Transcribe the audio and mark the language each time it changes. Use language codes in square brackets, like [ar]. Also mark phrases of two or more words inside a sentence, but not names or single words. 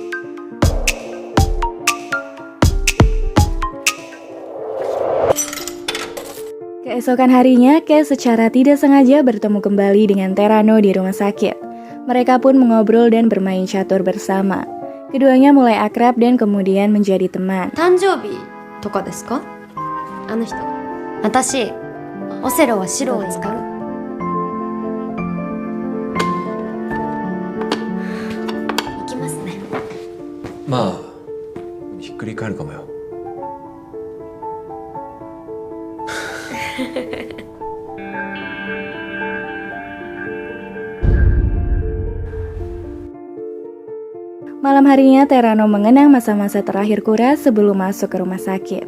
[id] Keesokan harinya, Kei secara tidak sengaja bertemu kembali dengan Terano di rumah sakit. Mereka pun mengobrol dan bermain catur bersama. Keduanya mulai akrab dan kemudian menjadi teman. [ja] 誕生日とかですか？あの人。私、オセロは白を使う。行きますね。まあひっくり返るかもよ。 [id] Malam harinya Terano mengenang masa-masa terakhir Kura sebelum masuk ke rumah sakit.